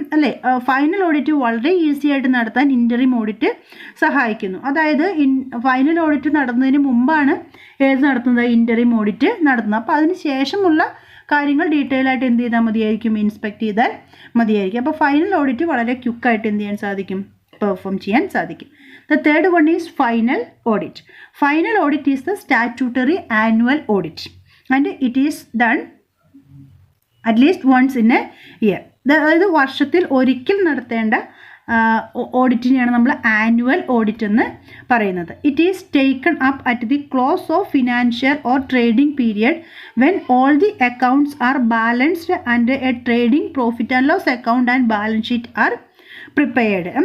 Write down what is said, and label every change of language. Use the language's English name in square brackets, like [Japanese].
[Malayalam] അല്ലേ, final audit വളരെ easy ആയിട്ട് നടത്താൻ ഇൻ്ററിം ഓഡിറ്റ് സഹായിക്കുന്നു. അതായത് ഫൈനൽ ഓഡിറ്റ് നടത്തുന്നതിന് മുമ്പാണ് ഏത് നടത്തുന്നത്? ഇൻ്ററിം ഓഡിറ്റ് നടത്തുന്നത്. അപ്പോൾ അതിന് ശേഷമുള്ള കാര്യങ്ങൾ ഡീറ്റെയിൽ ആയിട്ട് എന്ത് ചെയ്താൽ മതിയായിരിക്കും? ഇൻസ്പെക്ട് ചെയ്താൽ മതിയായിരിക്കും. അപ്പോൾ ഫൈനൽ ഓഡിറ്റ് വളരെ ക്വിക്കായിട്ട് എന്ത് ചെയ്യാൻ സാധിക്കും? പെർഫോം ചെയ്യാൻ സാധിക്കും. [English] The third one is final audit. Final audit is the statutory annual audit and it is done at least once in a year. [Malayalam] അതായത് വർഷത്തിൽ ഒരിക്കൽ നടത്തേണ്ട ഓഡിറ്റിനെയാണ് നമ്മൾ ആനുവൽ ഓഡിറ്റ് എന്ന് പറയുന്നത്. [English] It is taken up at the close of financial or trading period when all the accounts are balanced and a trading profit and loss account and balance sheet are prepared.